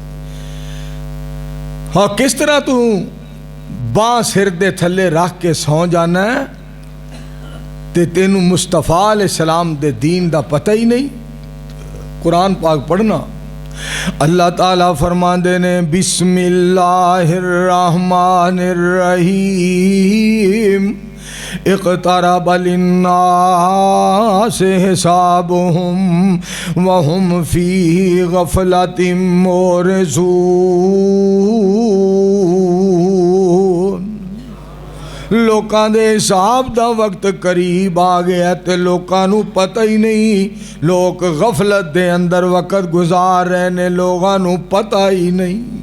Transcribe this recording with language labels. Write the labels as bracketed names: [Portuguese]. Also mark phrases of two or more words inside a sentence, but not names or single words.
[Punjabi] ہاں کس طرح تو بانہہ سر دے تھلے رکھ کے سو جانا ہے تے تینوں مصطفیٰ علیہ السلام دے دین دا پتہ ہی نہیں. قرآن پاک پڑھنا۔ اللہ تعالیٰ فرماندے نے [Arabic] بسم الله الرحمن الرحيم اقترب للناس حسابهم وهم في غفلة معرضون. [Punjabi] لوکاں دے حساب دا وقت قریب آ گیا تے لوکاں نو پتہ ہی نہیں، لوگ غفلت دے اندر وقت گزار رہے نے، لوگاں نو پتہ ہی نہیں.